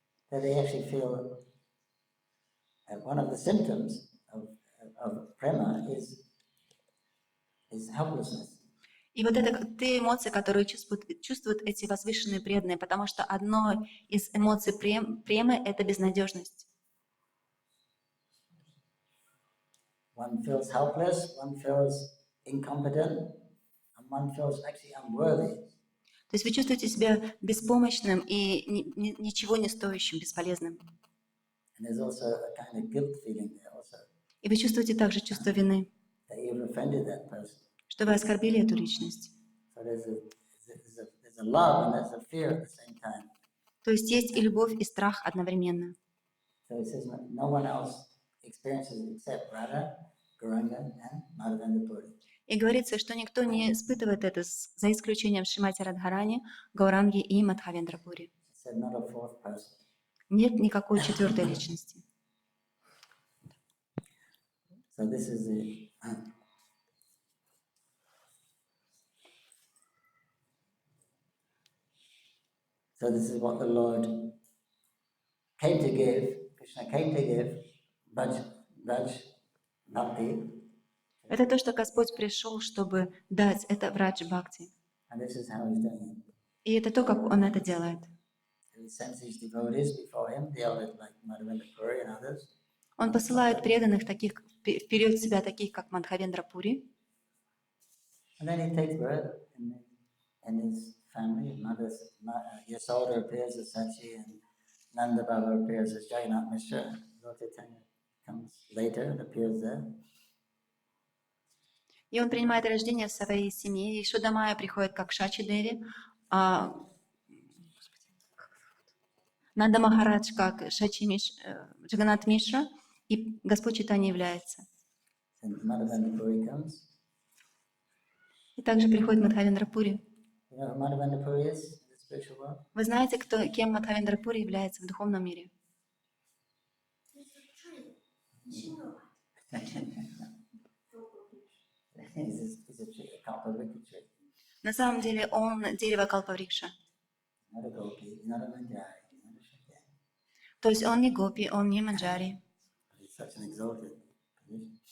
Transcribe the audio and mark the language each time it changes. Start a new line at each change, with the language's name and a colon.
English: That they actually feel one of the symptoms of prema is helplessness.
Russian: И вот это те эмоции, которые чувствуют эти возвышенные преданные, потому что одно из эмоций премы — это безнадежность.
English: One feels helpless, one feels incompetent, and one feels actually unworthy.
Russian: То есть вы чувствуете себя беспомощным и ничего не стоящим, бесполезным.
English: And there's also a kind of guilt feeling there also.
Russian: И вы чувствуете также чувство вины,
English: That you've offended that person.
Russian: что вы оскорбили эту личность.
English: So there's a love and there's a fear at the same time.
Russian: То есть есть и любовь, и страх одновременно.
English: So it says no one else experiences except Radha, Gauranga, and Madhya-lila.
Russian: И говорится, что никто не испытывает это, за исключением Шримати Радхарани, Гауранги и Мадхавендрапури.
English: It said not a fourth person.
Russian: Нет никакой четвертой личности.
English: So this is the so this is what the Lord came to give. Krishna came to give Braj Bhakti.
Russian: Это то, что Господь пришел, чтобы дать это Врадж Бхакти.
English: And this is how he's doing it.
Russian: И это то, как Он это делает.
English: He sends his devotees before him, the elders like Madhya-lila and others.
Russian: Он посылает преданных таких вперед себя, таких как Мадхавендрапури.
English: And then he takes birth in his family. Yasoda appears as Sachi, and Nanda Baba appears as Jagannath Mishra. Lord Chaitanya comes later and appears there.
Russian: И он принимает рождение в своей семье. И Шуда Майя приходит как Шачи Деви, а Нанда Махарадж как Джаганнат Мишра, и Господь Чайтанья является.
English: And Madhavendra comes.
Russian: И также приходит Мадхавендрапури.
English: You know who Madhavendra is in the spiritual world?
Russian: Вы знаете, кем Мадхавендрапури является в духовном мире?
English: He's a kalpavriksha tree.
Russian: На самом деле он дерево Калпаврикша.
English: Not a gopi, not a manjari, not a shakya.
Russian: То есть он не гопи, он не манджари,
English: He's such an exalted position.